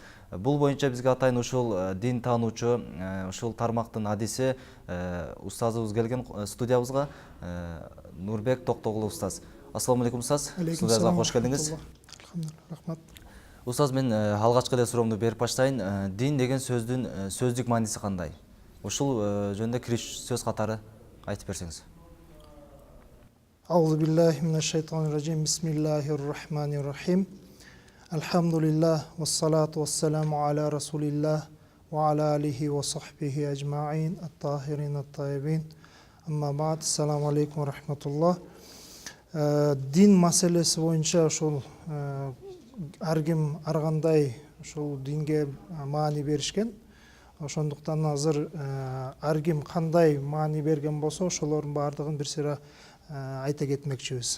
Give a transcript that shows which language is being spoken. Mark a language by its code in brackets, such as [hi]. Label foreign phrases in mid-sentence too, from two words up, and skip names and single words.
[ky] Бул боюнча бизге атайын ушул дин таануучу, ушул тармактын адиси устазыбыз келген студиябызга. Нурбек Токтогулов устаз. [ar] السلام عليكم, [ky] устаз. Студиябызга кош келдиңиз. Рахмат. Устаз, мен алгачкы эле суроомду берип баштайын. Дин деген сөздүн сөздүк мааниси кандай? Ушул жөнүндө кириш сөз катары айтып берсеңиз. [ar] أعوذ بالله من الشيطان الرجيم. بسم الله الرحمن الرحيم الحمد لله والصلاة والسلام على رسول الله وعلى آله وصحبه أجمعين الطاهرين الطيبين. أما بعد. السلام عليكم ورحمة الله. [ky] Дин маселеси боюнча ушул ар ким ар кандай ушул динге маани беришкен. Ошондуктан азыр ар ким кандай маани берген болсо, ошолордун баардыгын бир сыйра айта кетмекчибиз.